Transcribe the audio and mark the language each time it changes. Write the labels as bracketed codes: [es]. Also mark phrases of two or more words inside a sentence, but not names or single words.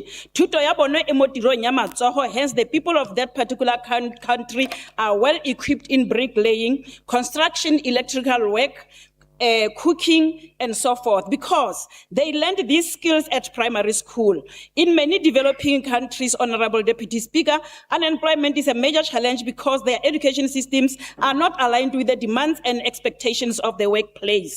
[tn] Tuto ya bono e mo tirong ya matsogo, [en] hence the people of that particular country are well equipped in bricklaying, construction, electrical work, cooking, and so forth, because they learned these skills at primary school. In many developing countries, Honorable Deputy Speaker, unemployment is a major challenge because their education systems are not aligned with the demands and expectations of the workplace.